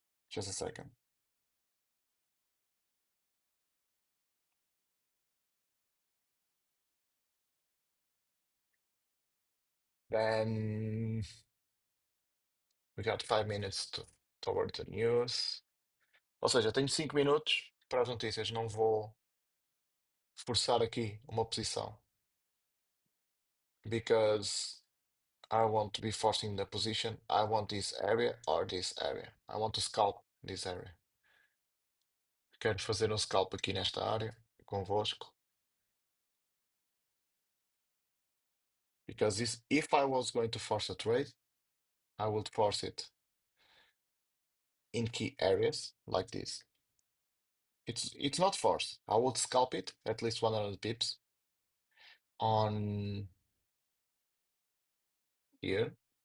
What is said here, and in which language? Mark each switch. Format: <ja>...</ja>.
<en>Just a second. Then we got 5 minutes toward the news.</en> <pt>Ou seja, tenho 5 minutos para as notícias, não vou forçar aqui uma posição.</pt> <en>Because I want to be forcing the position. I want this area or this area. I want to scalp this area.</en> <pt>Quero fazer um scalp aqui nesta área convosco.</pt> <en>Because if I was going to force a trade, I would force it in key areas like this. It's not force. I would scalp it at least 100 pips on here.</en>